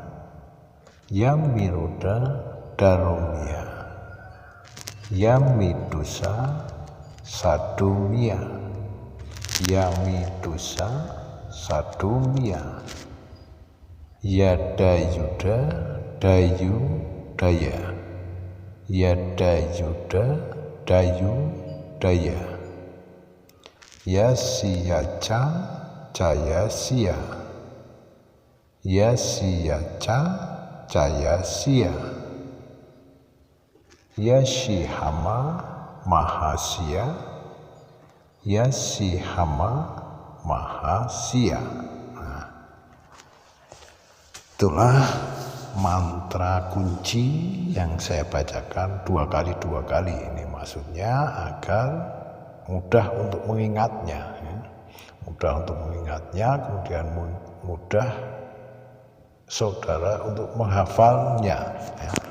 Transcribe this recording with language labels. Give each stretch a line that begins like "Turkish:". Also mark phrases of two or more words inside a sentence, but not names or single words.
Indonesian: Yamiruda Daromia. Yamidusa Sadomia. Yamidusa Sadomia. Yadayuda Dayu Daya. Yadayuda Dayu Daya. Yasiyaca Jaya Sia. Yasiyaca Jaya Sia. Yashihama Mahasia. Yashihama Mahasia. Nah, itulah mantra kunci yang saya bacakan 2 kali. Ini maksudnya agar mudah untuk mengingatnya, ya. Mudah untuk mengingatnya, kemudian mudah saudara untuk menghafalnya, ya.